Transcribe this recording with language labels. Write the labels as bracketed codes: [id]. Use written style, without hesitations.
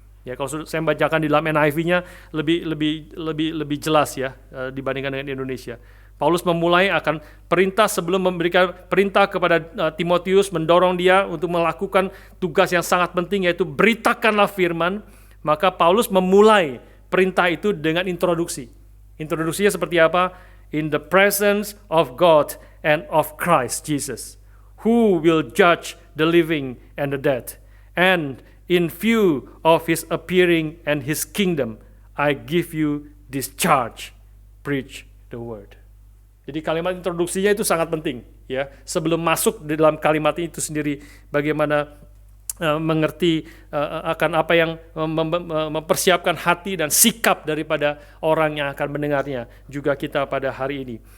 [id] Ya, kalau saya bacakan di dalam NIV-nya lebih jelas ya dibandingkan dengan Indonesia. Paulus memulai akan perintah sebelum memberikan perintah kepada Timotius, mendorong dia untuk melakukan tugas yang sangat penting, yaitu beritakanlah firman. Maka Paulus memulai perintah itu dengan introduksi. Introduksinya seperti apa? [en] In the presence of God and of Christ Jesus, who will judge the living and the dead. And in view of his appearing and his kingdom, I give you this charge, preach the word. [id] Jadi kalimat introduksinya itu sangat penting ya. Sebelum masuk di dalam kalimat itu sendiri, bagaimana mengerti akan apa yang mempersiapkan hati dan sikap daripada orang yang akan mendengarnya, juga kita pada hari ini.